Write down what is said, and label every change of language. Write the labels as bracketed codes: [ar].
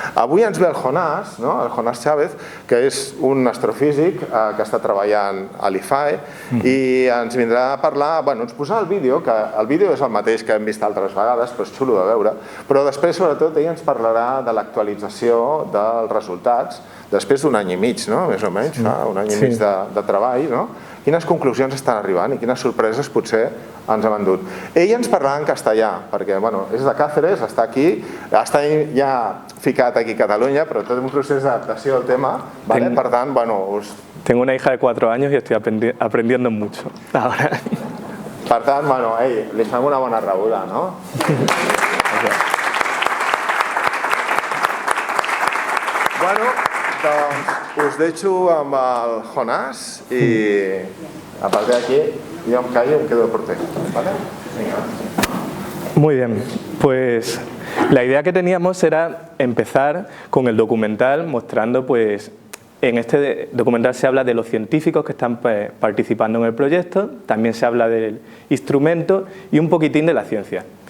[ca] Avui ens ve el Jonás Chávez, que és un astrofísic que està treballant a l'IFAE, i ens vindrà a parlar, ens posarà el vídeo, que el vídeo és el mateix que hem vist altres vegades, però és xulo de veure, però després, sobretot, ell ens parlarà de l'actualització dels resultats després d'un any i mig, més o menys, un any i mig de treball, quines conclusions estan arribant i quines sorpreses potser ens hem endut. Ell ens parlarà en castellà, perquè és de Cáceres, està aquí, està ja ficat aquí a Catalunya, però tot un procés d'adaptació al tema, per tant, [es] Tengo una hija de 4 años y estoy aprendiendo mucho ahora. [ca] Per tant, li fem una bona rebuda, no? Doncs us deixo amb el Jonás i a partir d'aquí jo em callo i em quedo por ti. [es] Muy bien, pues la idea que teníamos era empezar con el documental mostrando, en este documental se habla de los científicos que están participando en el proyecto, también se habla del instrumento y un poquitín de la ciencia.